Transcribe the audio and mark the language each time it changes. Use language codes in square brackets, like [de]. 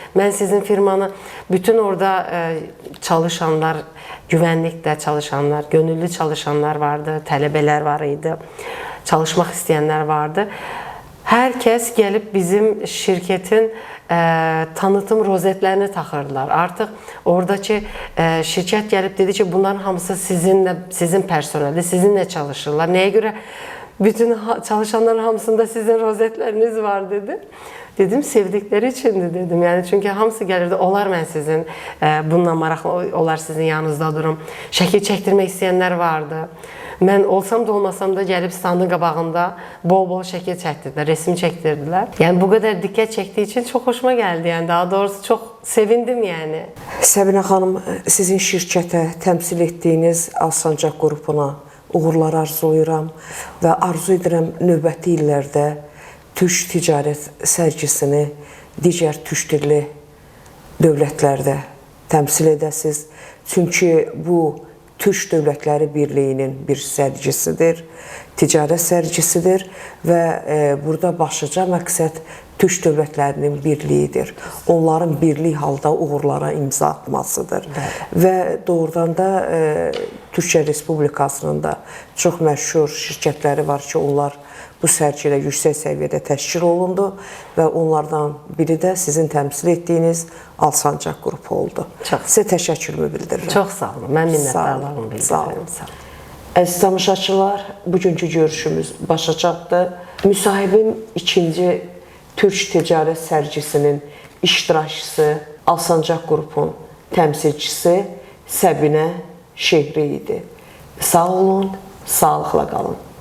[az] Mən sizin firmanı, bütün orada çalışanlar, güvənlikdə çalışanlar, gönüllü çalışanlar vardı, tələbələr var idi, çalışmaq istəyənlər vardı. Hər kəs gəlib bizim şirkətin tanıtım rozetlərini taxırdılar. Artıq oradakı şirkət gəlib dedi ki, bunların hamısı sizin personeldir, sizinlə çalışırlar. Nəyə görə bütün çalışanların hamısında sizin rozetleriniz var dedi. [tr] Dedim sevdikleri içindi dedim. Yani çünkü hamısı gelirdi. [az] Olar mən sizin bununla maraqlı olar sizin yanınızda durum. Şəkil çəkdirmək istəyənlər vardı. Mən olsam da olmasam da gəlib standın qabağında bol-bol şəkil çəkdirdilər, resim çəkdirdilər. Yəni bu qədər diqqət çəkdiyi üçün çox xoşuma gəldi. Yəni daha doğrusu çox sevindim yəni. Səbinə xanım, sizin şirkətə təmsil etdiyiniz Alsancaq qrupuna uğurlar arzulayıram və arzu edirəm növbəti illərdə Türk ticarət sərgisini digər türk dilli dövlətlərdə təmsil edəsiniz. Çünki bu Türk Dövlətləri Birliyinin bir sərgisidir, ticarət sərgisidir və burada başlıca məqsəd Türk dövlətlərinin birliyidir. Onların birlik halda uğurlara imza atmasıdır. Və doğrudan da Türkiyə Respublikasının da çox məşhur şirkətləri var ki, onlar bu sərgilə yüksək səviyyədə təşkil olundu və onlardan biri də sizin təmsil etdiyiniz Alsancaq qrupu oldu. Sizə təşəkkürümü bildirirəm. Çox sağ olun. Mən minnətdarlığımı bildirirəm. Sağ olun. Əziz tamaşaçılar, bugünkü görüşümüz başa çatdı. Müsahibim ikinci Türk Ticarət Sərgisinin iştirakçısı, Alsancaq qrupun təmsilçisi Səbinə Şehri idi. Sağ olun, sağlıqla qalın.